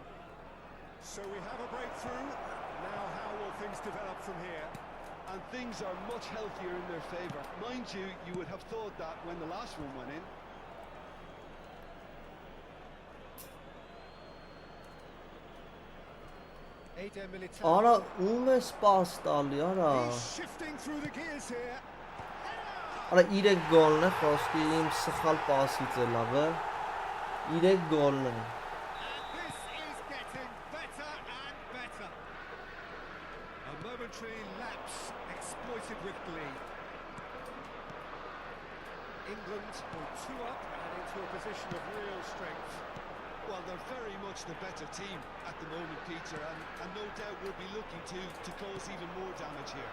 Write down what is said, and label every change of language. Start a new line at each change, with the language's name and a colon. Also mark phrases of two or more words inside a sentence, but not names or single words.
English: So we have a breakthrough. Now how will things develop from here? And things are much healthier in their favour. Mind you, you would have thought that when the last one went in. Eder Militao.
Armenian: Արա, ում է սպաս տալի, արա։
English: He's shifting through the gears here.
Armenian: Արա 3 գոլն է, խոսքի իմ սխալ պասից է լավ է։ 3 գոլն է։
English: And this is getting better and better. A momentary lapse exploited with glee. England will 2 up and into a position of real strength. Well, they're very much the better team at the moment, Peter, and no doubt will be looking to cause even more damage here.